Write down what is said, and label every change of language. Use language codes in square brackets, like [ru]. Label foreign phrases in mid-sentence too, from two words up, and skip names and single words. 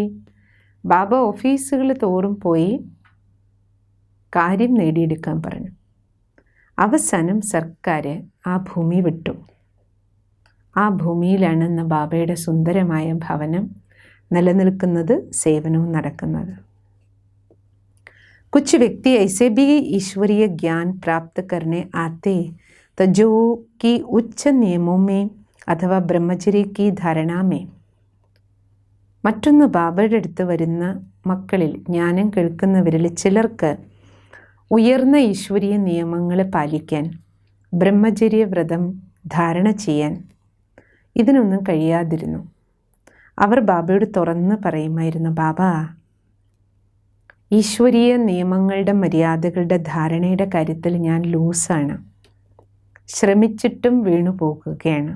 [ml] ബാബ ഓഫീസുകൾ തോറും പോയി കാര്യം നേടിയെടുക്കാൻ പറഞ്ഞു. അവസാനം സർക്കാർ ആ ഭൂമി വിട്ടു. ആ ഭൂമിയിലാണ് ഇന്ന് ബാബയുടെ സുന്ദരമായ ഭവനം നിലനിൽക്കുന്നത്, സേവനവും നടക്കുന്നത്. [hi] कुछ व्यक्ति ऐसे भी ईश्वरीय ज्ञान प्राप्त करने आते तो जो कि उच्च नियमों में अथवा ब्रह्मचर्य की धारणा में. [ml] മറ്റൊന്ന്, ബാബയുടെ അടുത്ത് വരുന്ന മക്കളിൽ, ജ്ഞാനം കേൾക്കുന്നവരിൽ ചിലർക്ക് ഉയർന്ന ഈശ്വരീയ നിയമങ്ങൾ പാലിക്കാൻ, ബ്രഹ്മചര്യ വ്രതം ധാരണ ചെയ്യാൻ ഇതിനൊന്നും കഴിയാതിരുന്നു. അവർ ബാബയോട് തുറന്ന് പറയുമായിരുന്നു, ബാബ, ഈശ്വരീയ നിയമങ്ങളുടെ മര്യാദകളുടെ ധാരണയുടെ കാര്യത്തിൽ ഞാൻ ലൂസാണ്, ശ്രമിച്ചിട്ടും വീണു പോകുകയാണ്.